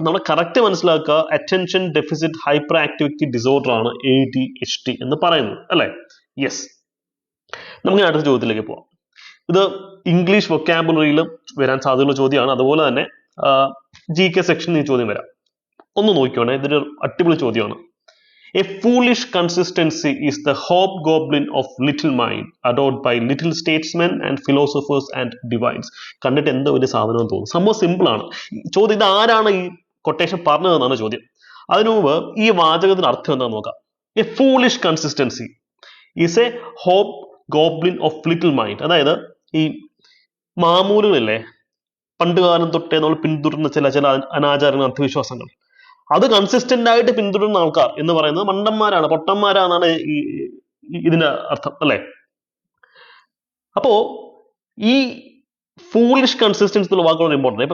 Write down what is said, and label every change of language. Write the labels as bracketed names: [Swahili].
[Malayalam] നമ്മൾ കറക്റ്റ് മനസ്സിലാക്കുക, attention deficit hyper activity disorder ആണ് ADHD എന്ന് പറയുന്നത് അല്ലെ? യെസ്. നമുക്ക് അടുത്ത ചോദ്യത്തിലേക്ക് പോവാം. ഇത് ഇംഗ്ലീഷ് വൊക്കാബുലറിയിൽ വരാൻ സാധ്യതയുള്ള ചോദ്യമാണ്. അതുപോലെ തന്നെ GK സെക്ഷനിൽ ഈ ചോദ്യം വരാം. ഒന്ന് നോക്കിക്കോണേ, ഇതൊരു അടിപൊളി ചോദ്യമാണ്. [English] A foolish consistency is the hobgoblin of little mind, adored by little statesmen and philosophers and divines. [Malayalam] കണ്ടിട്ട് എന്തോ ഒരു സാധനം തോന്നും. സംഭവം സിമ്പിൾ ആണ്. ചോദ്യം ഇത് ആരാണ് ഈ കൊട്ടേഷൻ പറഞ്ഞതെന്നാണ് ചോദ്യം. അതിനു മുമ്പ് ഈ വാചകത്തിന് അർത്ഥം എന്താണെന്ന് നോക്കാം. [English] A foolish consistency is a hobgoblin of little mind. [Malayalam] അതായത് ഈ മാമൂലുകളില്ലേ, പണ്ടുകാലം തൊട്ടേ നമ്മൾ പിന്തുടരുന്ന ചില അനാചാരങ്ങൾ, അന്ധവിശ്വാസങ്ങൾ, അത് കൺസിസ്റ്റന്റ് ആയിട്ട് പിന്തുടരുന്ന ആൾക്കാർ എന്ന് പറയുന്നത് മണ്ടന്മാരാണ്, പൊട്ടന്മാരാണെന്നാണ് ഇതിന്റെ അർത്ഥം അല്ലെ? അപ്പോ ഈ ഫൂളിഷ് കൺസിസ്റ്റൻസി എന്നുള്ള വാക്കുകൾ ഇമ്പോർട്ടൻ്റ്.